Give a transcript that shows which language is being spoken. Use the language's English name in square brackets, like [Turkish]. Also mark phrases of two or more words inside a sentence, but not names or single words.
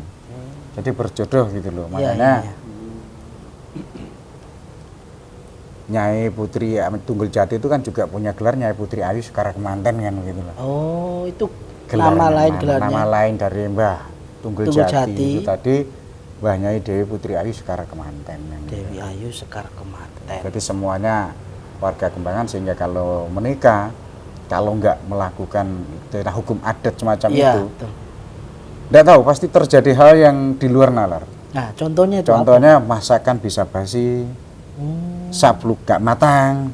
[Indonesian] Jadi berjodoh gitu loh. Makanya Nyai Putri Tunggul Jati itu kan juga punya gelar Nyai Putri Ayu Sekar Kemanten kan gitu loh. Oh, itu Gelarnya, gelarnya. nama lain dari Mbah Tunggul Tunggul Jati. Jati. Itu tadi Mbah Nyai Dewi Putri Ayu Sekar Kemanten. Kan. Dewi Ayu Sekar Kemanten. Jadi semuanya warga Kembangan, sehingga kalau menikah, kalau nggak melakukan hukum adat semacam itu, betul. nggak tahu pasti terjadi hal yang di luar nalar. Nah, contohnya itu Contohnya masakan bisa basi, sabluk nggak matang.